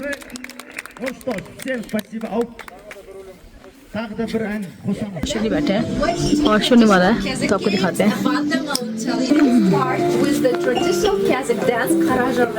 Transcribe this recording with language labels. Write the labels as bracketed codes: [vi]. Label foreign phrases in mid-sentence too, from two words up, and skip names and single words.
[ru] Ну что ж, всем спасибо. [hi] एक्चुअली बैठे हैं और शोने वाला है तो आपको दिखाते हैं. [en] Start with the traditional Kazakh dance Karajorga.